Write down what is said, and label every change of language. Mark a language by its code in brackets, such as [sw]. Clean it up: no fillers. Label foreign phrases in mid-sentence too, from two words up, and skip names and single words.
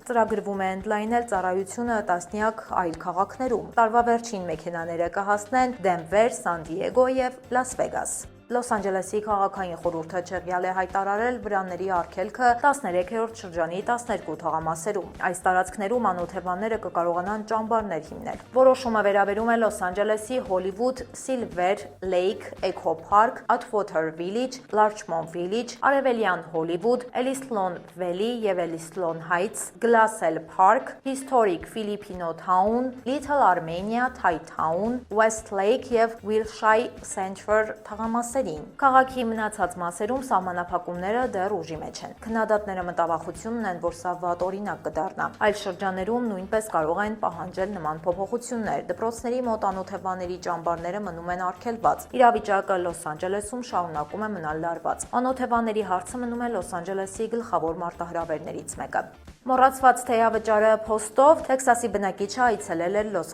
[hy] Ծրագրվում է ընդլայնել ծառայությունը տասնյակ այլ քաղաքներում։ Տարվա վերջին մեքենաները կհասնեն Դենվեր, Սան Դիեգո եւ Լաս Վեգաս։ Լոս Անջելեսի քաղաքային խորհուրդը չեղյալ է հայտարարել վրանների արգելքը 13-րդ շրջանի 12 թաղամասերում։ Այս տարածքներում անօթևանները կկարողանան ճամբարներ հիմնել։ Որոշումը վերաբերում է Լոս Անջելեսի Hollywood, Silver Lake, Echo Park, Atwater Village, Larchmont Village, Արևելյան Hollywood, Elliston Valley եւ Elliston Heights, Glassell Park, Historic Filipino Town, Little Armenia, Thai Town, Westlake եւ Wilshire Center թաղամասեր։ Քաղաքի մնացած մասերում սահմանափակումները դեռ ուժի մեջ են։ Քննադատները մտավախություն ունեն, որ սա վատ օրինակ կդառնա։ Այլ շրջաններում նույնպես կարող են պահանջել նման փոփոխություններ։ Դպրոցների մոտ անօթևանների ճամբարները մնում են արգելված։ Իրավիճակը Լոս Անջելեսում շարունակում է մնալ լարված։ Անօթևանների հարցը մնում է Լոս Անջելեսի գլխավոր մարտահրավերներից մեկը։ Մոռացված թեյավճարը փոստով Տեքսասի բնակիչը այցելել էր Լոս